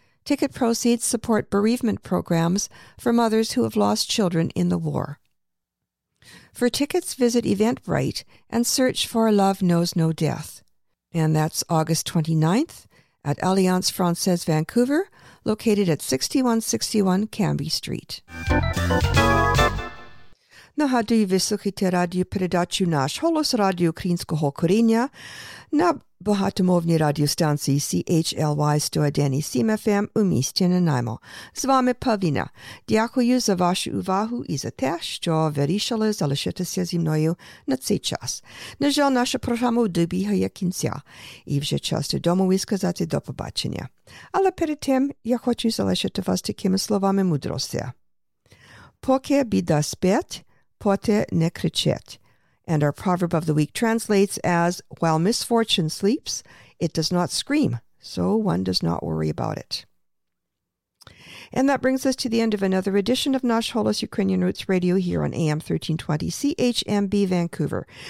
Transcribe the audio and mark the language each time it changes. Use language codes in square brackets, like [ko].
[en] Ticket proceeds support bereavement programs for mothers who have lost children in the war. For tickets, visit Eventbrite and search for Love Knows No Death. And that's August 29th at Alliance Francaise Vancouver, located at 6161 Cambie Street. [uk] Нагадую, ви слухаєте радіопередачу «Наш голос» радіо українського коріння на багатомовній радіостанції CHLY 101.7 FM у місті Нанаймо. З вами Павліна. Дякую за вашу увагу і за те, що вирішили залишитися зі мною на цей час. На жаль, наша програма добігає кінця, і вже час додому і сказати до побачення. Але перед тим я хочу залишити вас такими словами мудрості. Поки біда спить, Pote ne kričet. [en] And our proverb of the week translates as, while misfortune sleeps, it does not scream, so one does not worry about it. And that brings us to the end of another edition of Nash Holos Ukrainian Roots Radio here on AM 1320 CHMB Vancouver.